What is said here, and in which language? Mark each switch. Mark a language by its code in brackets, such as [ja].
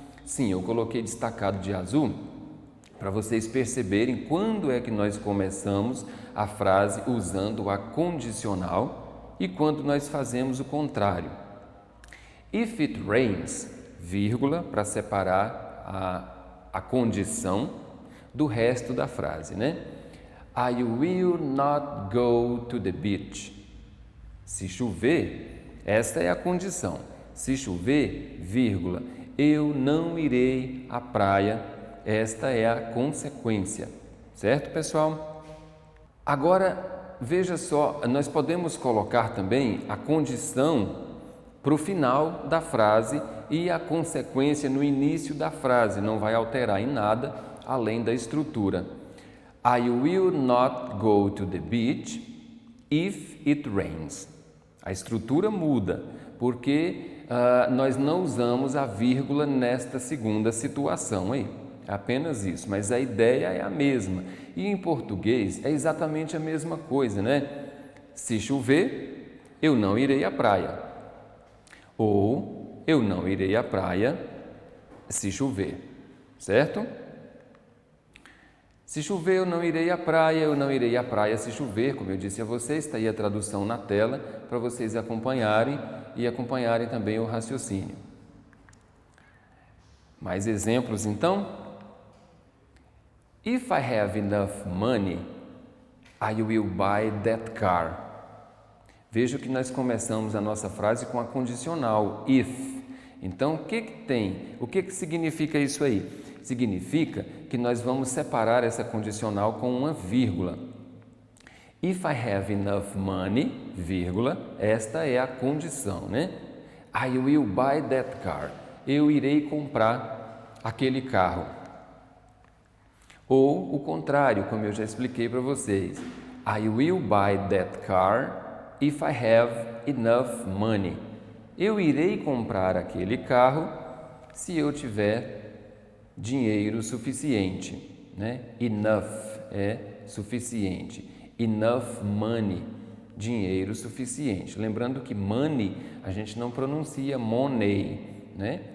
[pt] Sim, eu coloquei destacado de azul para vocês perceberem quando é que nós começamos a frase usando a condicional e quando nós fazemos o contrário. [en] If it rains, [pt] vírgula, para separar a condição do resto da frase, né? [en] I will not go to the beach. [pt] Se chover, esta é a condição. Se chover, vírgula, eu não irei à praia. Esta é a consequência. Certo, pessoal? Agora, veja só, nós podemos colocar também a condição para o final da frase e a consequência no início da frase. Não vai alterar em nada além da estrutura. [en] I will not go to the beach if it rains. [pt] A estrutura muda, porque nós não usamos a vírgula nesta segunda situação aí. É apenas isso, mas a ideia é a mesma. E em português é exatamente a mesma coisa, né? Se chover, eu não irei à praia. Ou eu não irei à praia se chover, certo? Se chover, eu não irei à praia, eu não irei à praia se chover, como eu disse a vocês, está aí a tradução na tela para vocês acompanharem e acompanharem também o raciocínio. Mais exemplos então? [en] If I have enough money, I will buy that car. [pt] Veja que nós começamos a nossa frase com a condicional if. Então, o que tem? O que significa isso aí? Significa que nós vamos separar essa condicional com uma vírgula. [en] If I have enough money, [pt] vírgula, esta é a condição, né? [en] I will buy that car. [pt] Eu irei comprar aquele carro. Ou o contrário, como eu já expliquei para vocês. [en] I will buy that car if I have enough money. [pt] Eu irei comprar aquele carro se eu tiver dinheiro suficiente, né? Enough é suficiente. Enough money, dinheiro suficiente. Lembrando que money a gente não pronuncia money, né?